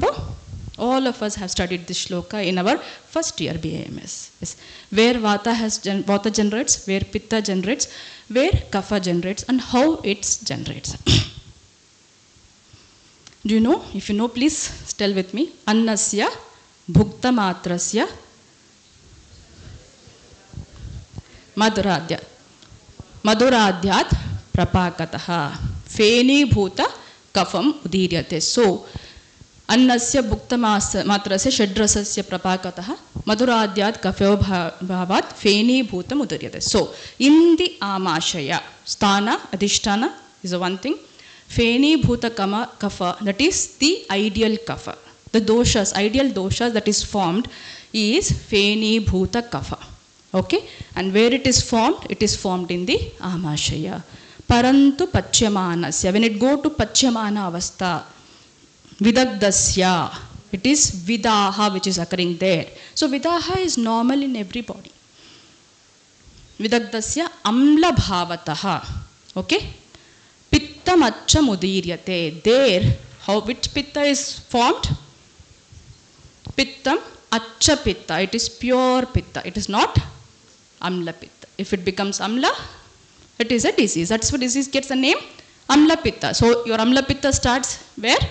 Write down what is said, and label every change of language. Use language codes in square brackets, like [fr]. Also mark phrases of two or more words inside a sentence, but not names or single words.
[en] All of us have studied this shloka in our first year BAMS. Yes. Where vata generates, where pitta generates, where kapha generates, and how it generates. Do you know? If you know, please tell with me. [sa] Annasya bhukta matrasya madhuradhyat. Madhuradhyat prapakataha. Feni bhuta kafam udiryate. So, annasya bhukta matrasya shadrasasya prapakataha madhuradhyat kafyo bhavat feni bhutam udiryate. [en] So, in the amashaya, sthana, adhisthana is the one thing. [sa] Feni bhuta kapha, [en] that is the ideal kapha. The doshas, ideal doshas that is formed is [sa] feni bhuta kapha. [en] Okay? And where it is formed in the amashaya. [sa] Parantu pachyamanasya. [en] When it go to [sa] pachyamana avastha, [en] vidagdasya, it is vidaha which is occurring there. So vidaha is normal in everybody. [sa] Vidagdasya amla bhavataha. Okay? Pitta macha mudiryate. [en] There, which pitta is formed? [sa] Pittam acha pitta. [en] It is pure pitta. It is not amla pitta. If it becomes amla, it is a disease. That's what disease gets the name [sa] amla pitta. [en] So your [sa] amla pitta [en] starts where?